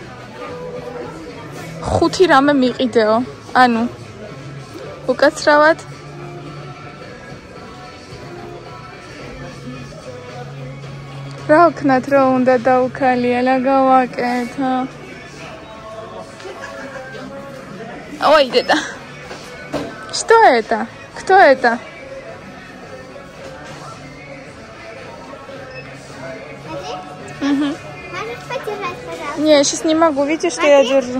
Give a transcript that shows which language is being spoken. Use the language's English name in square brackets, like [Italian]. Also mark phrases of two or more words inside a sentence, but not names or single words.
[Georgian] 5 რამე მიყიდეო. ანუ უკაცრავად რა ვქნათ, რა უნდა დაუქალია, გავაკეთო. [Russian] Ой, деда. Что это? Кто это? Угу. Можешь подержать, пожалуйста? Не, я сейчас не могу. Видишь, что я держу?